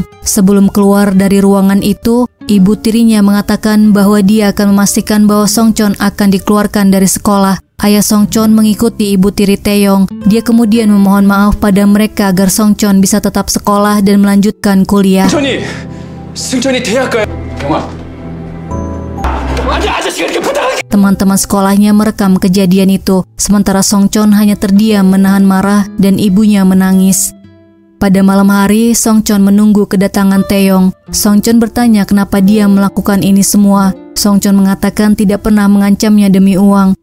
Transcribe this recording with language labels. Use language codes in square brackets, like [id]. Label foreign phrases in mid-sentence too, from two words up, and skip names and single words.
[id] Sebelum keluar dari ruangan itu, ibu tirinya mengatakan bahwa dia akan memastikan bahwa Songchon akan dikeluarkan dari sekolah. ayah Songchon mengikuti ibu tiri Taeyong. Dia kemudian memohon maaf pada mereka agar Songchon bisa tetap sekolah dan melanjutkan kuliah. [ko] 승천이 대학 가야. 영아. 아저씨가 이렇게 부탁하게. [id] Teman-teman sekolahnya merekam kejadian itu, sementara Songchon hanya terdiam menahan marah dan ibunya menangis. Pada malam hari, Songchon menunggu kedatangan Taeyong. Songchon bertanya kenapa dia melakukan ini semua. Songchon mengatakan tidak pernah mengancamnya demi uang.